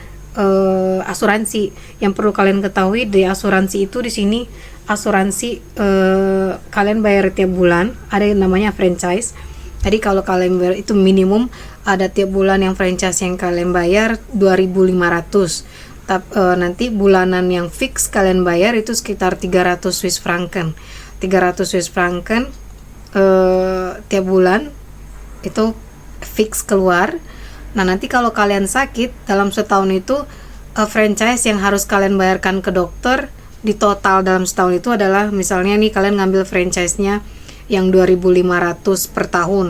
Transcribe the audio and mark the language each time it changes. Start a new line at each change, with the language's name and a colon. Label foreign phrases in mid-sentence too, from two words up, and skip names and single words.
Indonesian: Asuransi yang perlu kalian ketahui di asuransi itu, di sini asuransi kalian bayar tiap bulan, ada yang namanya franchise. Jadi kalau kalian bayar itu minimum ada tiap bulan yang franchise yang kalian bayar 2.500. Nanti bulanan yang fix kalian bayar itu sekitar 300 Swiss franken. 300 Swiss franken tiap bulan itu fix keluar. Nah, nanti kalau kalian sakit dalam setahun itu franchise yang harus kalian bayarkan ke dokter di total dalam setahun itu adalah, misalnya nih kalian ngambil franchise-nya yang 2.500 per tahun.